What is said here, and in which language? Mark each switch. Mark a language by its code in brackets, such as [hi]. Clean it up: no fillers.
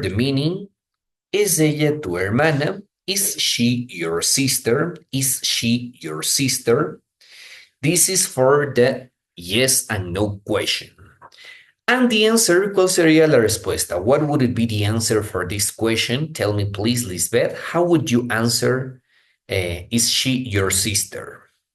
[en] The meaning, [es] ¿es ella tu hermana? [en] Is she your sister? Is she your sister? This is for the yes and no question. And the answer, [es] ¿cuál sería la respuesta? [en] What would it be the answer for this question? Tell me please, Lisbeth, how would you answer, is she your sister?